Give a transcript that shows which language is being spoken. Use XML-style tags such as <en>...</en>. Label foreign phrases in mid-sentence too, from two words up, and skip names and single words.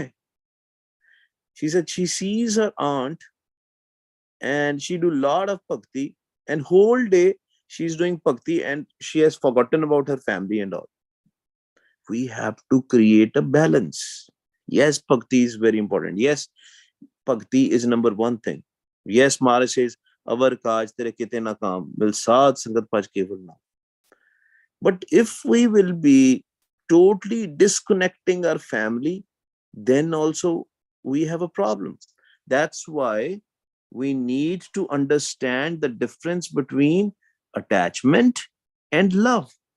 <en>She said she sees her aunt and she do a lot of bhakti, and whole day she's doing bhakti and she has forgotten about her family and all. We have to create a balance. Yes, bhakti is very important. Yes, bhakti is number one thing. Yes, Maharaj says,</en> <pa>ਅਵਰ ਕਾਜ ਤੇਰੇ ਕਿਤੇ ਨਾ ਕਾਮ, ਮਿਲ ਸਾਧ ਸੰਗਤ ਭਜ ਕੇਵਲ ਨਾਮ.</pa> <en>But if we will be totally disconnecting our family, then also we have a problem. That's why we need to understand the difference between attachment and love.</en>